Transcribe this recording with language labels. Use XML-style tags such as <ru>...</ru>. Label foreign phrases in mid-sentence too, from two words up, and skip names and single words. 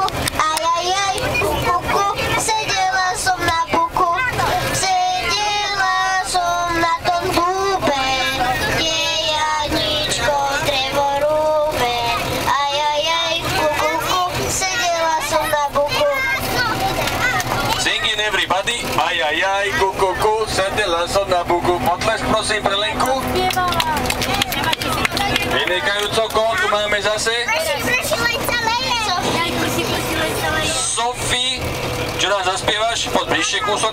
<sk>Ajajaj, kukuku, sedela som na buku. Sedela som na tom dúbe, kde Janičko drevo rúbe. Ajajaj, kukuku, sedela som na buku.</sk> <en>Singing everybody.</en> <sk>Ajajaj, kukuku, sedela som na buku. Potlesk prosím pre Lenku. Vynikajúco, koho tu máme zase? Sofie. Čo nám zaspievaš? Poď bližšie kúsok.</sk>